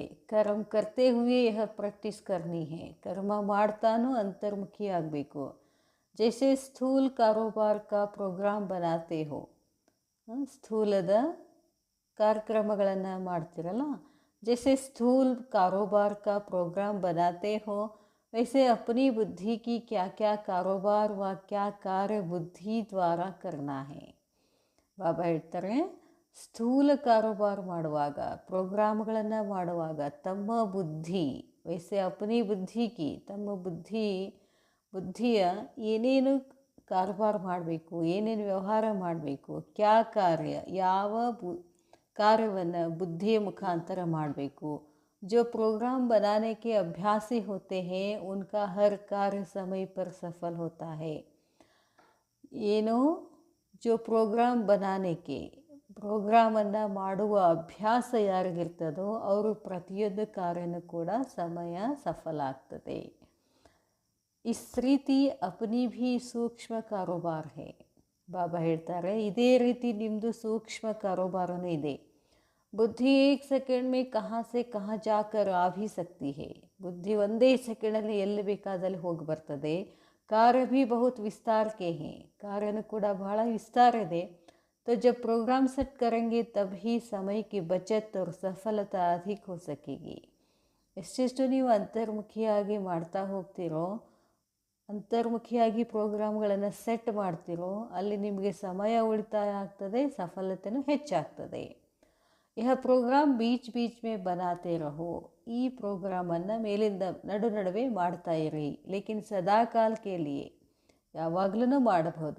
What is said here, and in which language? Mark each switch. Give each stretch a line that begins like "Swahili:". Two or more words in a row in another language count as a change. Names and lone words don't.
Hindi: कर्म करते हुए यह प्रैक्टिस करनी है,
Kannada: ಕರ್ಮ ಮಾಡ್ತಾನೂ ಅಂತರ್ಮುಖಿ ಆಗಬೇಕು.
Hindi: जैसे स्थूल कारोबार का प्रोग्राम बनाते हो,
Kannada: ಸ್ಥೂಲದ ಕಾರ್ಯಕ್ರಮಗಳನ್ನು ಮಾಡ್ತಿರಲ್ಲ,
Hindi: जैसे स्थूल कारोबार का प्रोग्राम बनाते हो, वैसे अपनी बुद्धि की क्या क्या कारोबार व क्या कार्य बुद्धि द्वारा करना है.
Kannada: ಬಾಬಾ ಹೇಳ್ತಾರೆ, ಸ್ಥೂಲ ಕಾರೋಬಾರ್ ಮಾಡುವಾಗ, ಪ್ರೋಗ್ರಾಮ್ಗಳನ್ನು ಮಾಡುವಾಗ ತಮ್ಮ ಬುದ್ಧಿ,
Hindi: वैसे अपनी
Kannada: ಬುದ್ಧಿಗೆ, ತಮ್ಮ ಬುದ್ಧಿಯ ಏನೇನು ಕಾರೋಬಾರ್ ಮಾಡಬೇಕು, ಏನೇನು ವ್ಯವಹಾರ ಮಾಡಬೇಕು,
Hindi: क्या कार्य,
Kannada: ಯಾವ ಕಾರ್ಯವನ್ನು ಬುದ್ಧಿಯ ಮುಖಾಂತರ ಮಾಡಬೇಕು.
Hindi: जो प्रोग्राम बनाने के अभ्यासी होते हैं उनका हर कार्य समय पर सफल होता है. ಏನೋ जो प्रोग्राम बनाने के,
Kannada: ಪ್ರೋಗ್ರಾಮನ್ನು ಮಾಡುವ ಅಭ್ಯಾಸ ಯಾರಿಗಿರ್ತದೋ ಅವರು ಪ್ರತಿಯೊಂದು ಕಾರ್ಯನೂ ಕೂಡ ಸಮಯ ಸಫಲ ಆಗ್ತದೆ.
Hindi: इस रीति अपनी भी सूक्ष्म कारोबार है.
Kannada: ಬಾಬಾ ಹೇಳ್ತಾರೆ, ಇದೇ ರೀತಿ ನಿಮ್ಮದು ಸೂಕ್ಷ್ಮ ಕಾರೋಬಾರನೂ ಇದೆ.
Hindi: बुद्धि एक सेकंड में कहाँ से कहाँ जाकर आ भी सकती है.
Kannada: बुद्धि ಒಂದೇ ಸೆಕೆಂಡಲ್ಲಿ ಎಲ್ಲಿ ಬೇಕಾದಲ್ಲಿ ಹೋಗಿ ಬರ್ತದೆ.
Hindi: ಕಾರ್ಯ भी बहुत विस्तार के हैं,
Kannada: ಕಾರ್ಯನೂ ಕೂಡ ಬಹಳ ವಿಸ್ತಾರ ಇದೆ.
Hindi: तो जब प्रोग्राम सेट करेंगे तभी समय की बचत और सफलता अधिक हो सकेगी.
Kannada: ಎಷ್ಟೆಷ್ಟು ನೀವು ಅಂತರ್ಮುಖಿಯಾಗಿ ಮಾಡ್ತಾ ಹೋಗ್ತಿರೋ, ಅಂತರ್ಮುಖಿಯಾಗಿ ಪ್ರೋಗ್ರಾಮ್ಗಳನ್ನು ಸೆಟ್ ಮಾಡ್ತಿರೋ, ಅಲ್ಲಿ ನಿಮಗೆ ಸಮಯ ಉಳಿತಾಯ ಆಗ್ತದೆ, ಸಫಲತೆಯೂ ಹೆಚ್ಚಾಗ್ತದೆ.
Hindi: यह प्रोग्राम बीच बीच में बनाते रहो.
Kannada: ಈ ಪ್ರೋಗ್ರಾಮನ್ನು ಮೇಲಿಂದ ನಡುವೆ ಮಾಡ್ತಾ ಇರಿ,
Hindi: लेकिन सदाकाल के लिए,
Kannada: ಯಾವಾಗಲೂ ಮಾಡಬಹುದು.